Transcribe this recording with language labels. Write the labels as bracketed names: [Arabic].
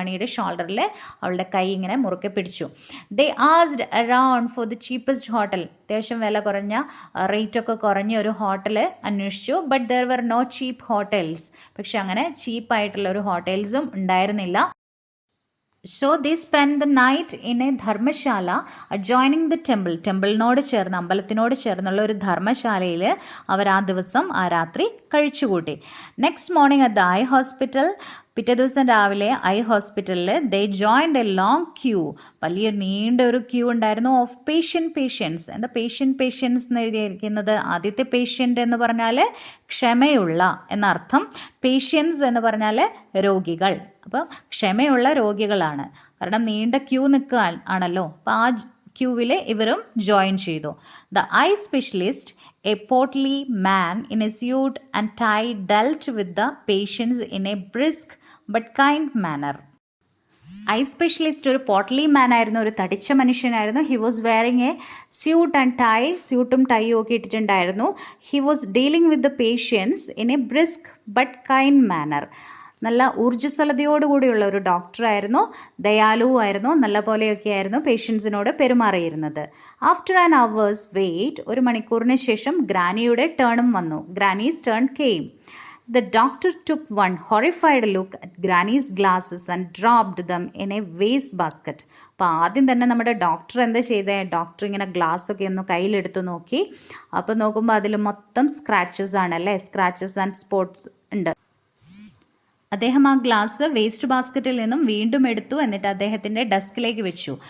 [Malayalam] മണിയുടെ ഷോൾഡറിൽ അവളുടെ കൈ ഇങ്ങനെ മുറുക്കെ പിടിച്ചു. [English] They asked around for the cheapest hotel. [Malayalam] അത്യാവശ്യം വില കുറഞ്ഞ, റേറ്റൊക്കെ കുറഞ്ഞ ഒരു ഹോട്ടൽ അന്വേഷിച്ചു. [English] But there were no cheap hotels. [Malayalam] പക്ഷെ അങ്ങനെ ചീപ്പായിട്ടുള്ള ഒരു ഹോട്ടൽസും ഉണ്ടായിരുന്നില്ല. [English] So they spent the night in a dharamshala adjoining the temple. [Malayalam] ടെമ്പിളിനോട് ചേർന്ന്, അമ്പലത്തിനോട് ചേർന്നുള്ള ഒരു ധർമ്മശാലയിൽ അവർ ആ ദിവസം, ആ രാത്രി കഴിച്ചുകൂട്ടി. [English] Next morning at the eye hospital. [Malayalam] പിറ്റേ ദിവസം രാവിലെ ഐ ഹോസ്പിറ്റലിൽ [English] They joined a long queue. [Malayalam] വലിയ നീണ്ട ഒരു ക്യൂ ഉണ്ടായിരുന്നു. Of patients. എന്താ പേഷ്യൻസ് എന്ന് എഴുതിയിരിക്കുന്നത്? ആദ്യത്തെ പേഷ്യൻ്റ് എന്ന് പറഞ്ഞാൽ ക്ഷമയുള്ള എന്നർത്ഥം. പേഷ്യൻസ് എന്ന് പറഞ്ഞാൽ രോഗികൾ. അപ്പോൾ ക്ഷമയുള്ള രോഗികളാണ്. കാരണം നീണ്ട ക്യൂ നിൽക്കുക ആണല്ലോ. അപ്പോൾ ആ ക്യൂവിൽ ഇവരും ജോയിൻ ചെയ്തു. The eye specialist [English] A portly man in a suit and tie dealt with the patients in a brisk but kind manner. [Malayalam] Eye specialist ഒരു പോർട്ട്ലി മാൻ ആയിരുന്നു, ഒരു തടിച്ച മനുഷ്യനായിരുന്നു. [English] he was wearing a suit and tie, [Malayalam] സ്യൂട്ടും ടൈയും ഒക്കെ ഇട്ടിട്ടുണ്ടായിരുന്നു. [English] He was dealing with the patients in a brisk but kind manner. [Malayalam] നല്ല ഊർജ്ജസ്വലതയോടുകൂടിയുള്ള ഒരു ഡോക്ടറായിരുന്നു, ദയാലുവായിരുന്നു, നല്ല പോലെയൊക്കെ ആയിരുന്നു പേഷ്യൻസിനോട് പെരുമാറിയിരുന്നത്. [English] after an hour's wait, [Malayalam] ഒരു മണിക്കൂറിന് ശേഷം ഗ്രാനിയുടെ ടേണും വന്നു. [English] Granny's turn came. The doctor took one horrified look at Granny's glasses and dropped them in a waste basket. [Malayalam] അപ്പോൾ ആദ്യം തന്നെ നമ്മുടെ ഡോക്ടർ എന്താ ചെയ്തത്? ഡോക്ടർ ഇങ്ങനെ ഗ്ലാസ്സൊക്കെ ഒന്ന് കയ്യിലെടുത്ത് നോക്കി. അപ്പോൾ നോക്കുമ്പോൾ അതിൽ മൊത്തം സ്ക്രാച്ചസ് ആണല്ലേ, സ്ക്രാച്ചസ് ആൻഡ് സ്പോട്ട്സ് ഉണ്ട്. അദ്ദേഹം ആ ഗ്ലാസ് വേസ്റ്റ് ബാസ്ക്കറ്റിൽ നിന്നും വീണ്ടും എടുത്തു. എന്നിട്ട് അദ്ദേഹത്തിൻ്റെ ഡെസ്കിലേക്ക് വെച്ചു.